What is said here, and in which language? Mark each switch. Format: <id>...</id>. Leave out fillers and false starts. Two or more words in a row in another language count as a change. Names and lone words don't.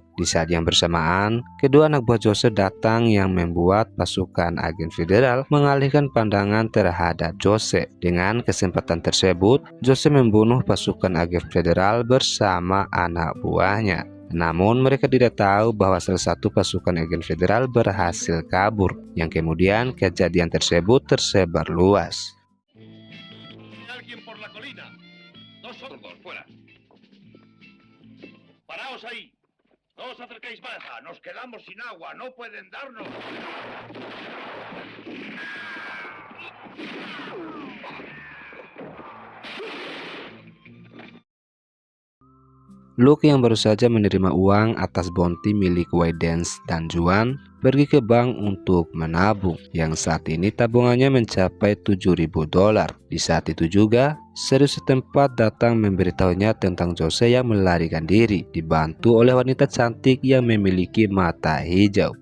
<id>Di saat yang bersamaan, kedua anak buah Jose datang yang membuat pasukan agen federal mengalihkan pandangan terhadap Jose. Dengan kesempatan tersebut, Jose membunuh pasukan agen federal bersama anak buahnya. Namun mereka tidak tahu bahwa salah satu pasukan agen federal berhasil kabur, yang kemudian kejadian tersebut tersebar luas.</id> <es>Alguien por la colina. Dos sordos, fuera. Paraos ahí. No os acerquéis más. Nos quedamos sin agua. No pueden darnos.</es> <id>Luke yang baru saja menerima uang atas bounty milik Waydens dan Juan pergi ke bank untuk menabung, yang saat ini tabungannya mencapai $7.000. Di saat itu juga, serius setempat datang memberitahunya tentang Jose yang melarikan diri, dibantu oleh wanita cantik yang memiliki mata hijau.</id>